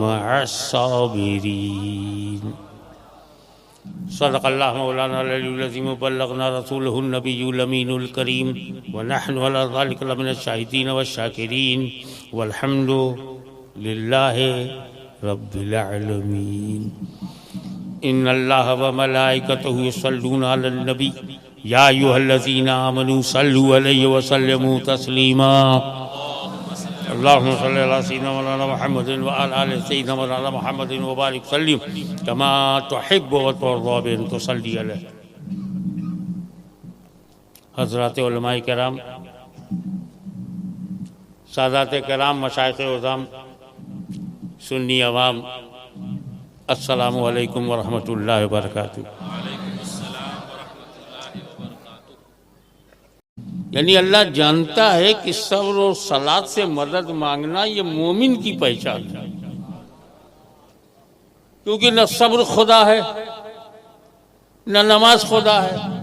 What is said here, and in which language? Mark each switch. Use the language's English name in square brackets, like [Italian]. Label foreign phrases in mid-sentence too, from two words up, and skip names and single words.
[Arabic] مع الصابرين صدق الله مولانا العلي العظيم وبلغنا رسوله النبي الأمين الكريم ونحن على ذلك لمن الشاهدين والشاكرين والحمد لله رب العالمين إن الله وملائكته يصلون على النبي يا أيها الذين آمنوا صلوا عليه وسلموا تسليما اللهم صل على سيدنا مولانا محمد وعلى آل سيدنا مولانا محمد وبارك وسلم كما تحب وترضى بن تصلي عليه. [Urdu] حضرات علمائے کرام، سادات کرام، مشائخ عظام، سنی عوام, [Arabic] السلام عليكم ورحمة الله وبركاته. [Urdu] یعنی اللہ جانتا ہے کہ صبر اور صلات سے مدد مانگنا یہ مومن کی پہچان ہے، کیونکہ نہ صبر خدا ہے نہ نماز خدا ہے.